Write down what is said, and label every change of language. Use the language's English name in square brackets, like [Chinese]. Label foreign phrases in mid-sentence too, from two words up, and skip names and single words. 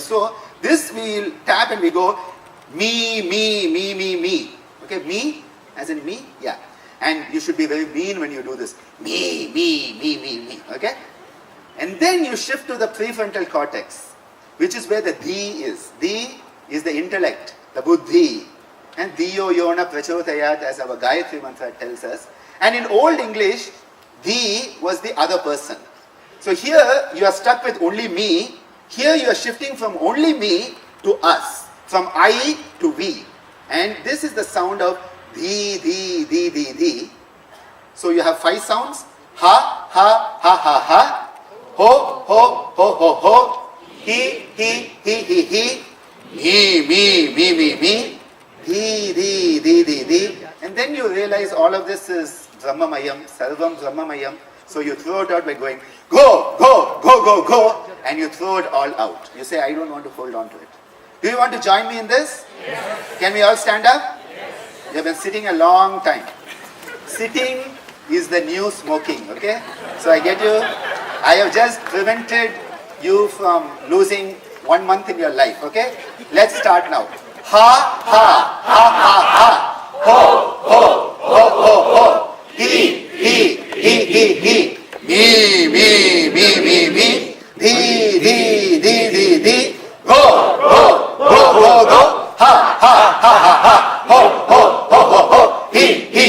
[English] So this we will tap and we go, me. Okay, me, as in me, yeah. And you should be very mean when you do this. Me. Okay? And then you shift to the prefrontal cortex, which is where the dhi is. Dhi is the intellect, the buddhi. [Sanskrit] And dhiyo yona prachodayat, [English] as our Gayatri mantra tells us. And in Old English, dhi was the other person. So here you are stuck with only me. Here you are shifting from only me to us. From I to we. And this is the sound of dhi. So you have 5 sounds. Ha, ha, ha, ha, ha. Ho, ho, ho, ho, ho. He. Me. Di. And then you realize all of this is [Sanskrit] Brahmamayam, Sarvam Brahmamayam. [English] So you throw it out by going, go. And you throw it all out. You say, I don't want to hold on to it. Do you want to join me in this? Yes. Can we all stand up? Yes. You have been sitting a long time. Sitting is the new smoking, okay? So I get you. I have just prevented you from losing 1 month in your life, okay? Let's start now. Ha, ha, ha, ha, ha. Ho, ho, ho, ho, ho. He. Me. Di. Go. Ha, ha, ha, ha, ha. Ho, ho, ho, ho, ho. He.